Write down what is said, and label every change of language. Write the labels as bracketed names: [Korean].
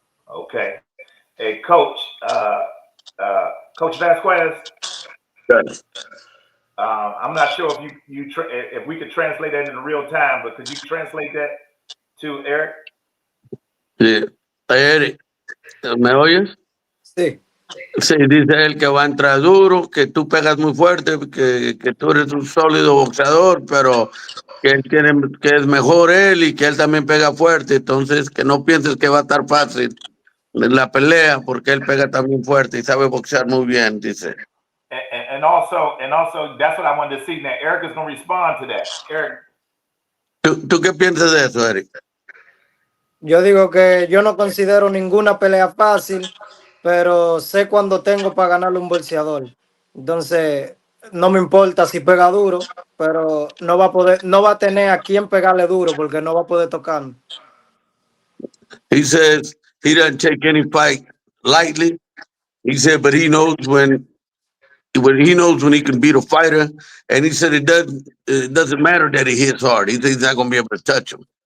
[English] Okay. Hey, Coach, Coach Vasquez. Yes. I'm not sure if if we could translate that in real time, but could you translate that to Erick? [Spanish] Sí. Erick, ¿me oyes? Sí. Sí, dice él que va a entrar duro, que tú pegas muy fuerte, que tú eres un sólido boxeador, pero que él quiere, que es mejor él y que él también pega fuerte. Entonces, que no pienses que va a estar fácil la pelea, porque él pega también fuerte y sabe boxear muy bien, dice. [English] And also, that's what I wanted to see. Now, Erick is going to respond to that. Erick. [Spanish] ¿Tú qué piensas de eso, Erick? Yo digo que yo no considero ninguna pelea fácil, pero sé cuando tengo para ganarle un boxeador. Entonces, no me importa si pega duro, pero no va a tener a quién pegarle duro porque no va a poder tocarme. [English] He says he doesn't take any fight lightly. He said, but he knows when he can beat a fighter, and he said it doesn't matter that he hits hard. He thinks he's not going to be able to touch him.